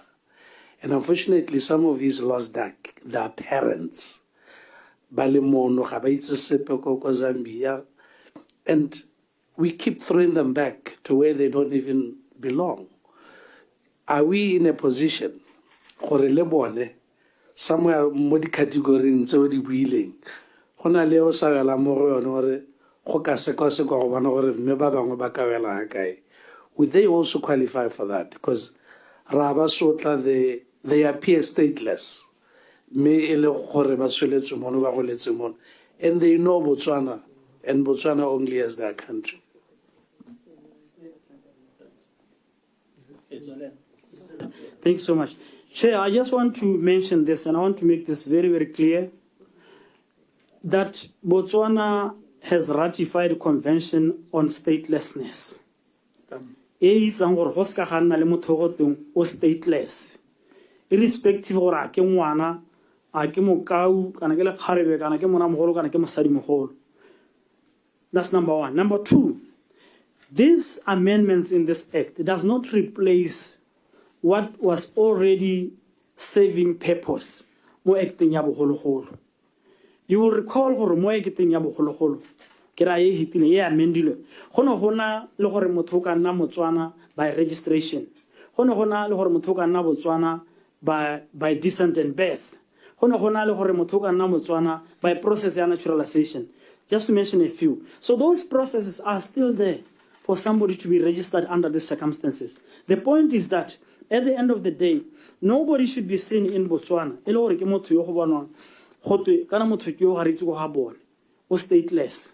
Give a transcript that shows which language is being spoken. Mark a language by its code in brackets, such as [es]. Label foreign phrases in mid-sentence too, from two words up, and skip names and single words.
[en] And unfortunately, some of these lost their parents. And we keep throwing them back to where they don't even belong. Are we in a position somewhere [tn] mo di category tse di buileng gona le o sa bela mo go yone gore go ka sekwa go bona gore mme ba bangwe ba ka bela ha kae? [en] Would they also qualify for that? Because [tn] raba sotla [en] they appear stateless [tn] me e le gore ba tsweletse mono ba go letse mono [en] and they know Botswana and Botswana only as their country. Thank you so much. Chair, I just want to mention this, and I want to make this very, very clear, that Botswana has ratified the Convention on Statelessness. Stateless. Irrespective of [tn] a ke ngwana, a ke mokau, kana ke le kgarebe, kana ke mona mogolo, kana ke mosadi mogolo. [en] That's number one. Number two, these amendments in this act does not replace what was already serving purpose [tn] mo acting ya bogologolo. [en] You will recall [tn] gore mo acting ya bogologolo ke ra e hitile e amendilwe gone gona le gore motho ka nna Motswana [en] by registration, [tn] gone gona le gore motho ka nna Botswana [en] by descent and birth, [tn] gone gona le gore motho ka nna Motswana [en] by process [tn] ya naturalization, [en] just to mention a few. So those processes are still there for somebody to be registered under these circumstances. The point is that at the end of the day, nobody should be seen in Botswana stateless.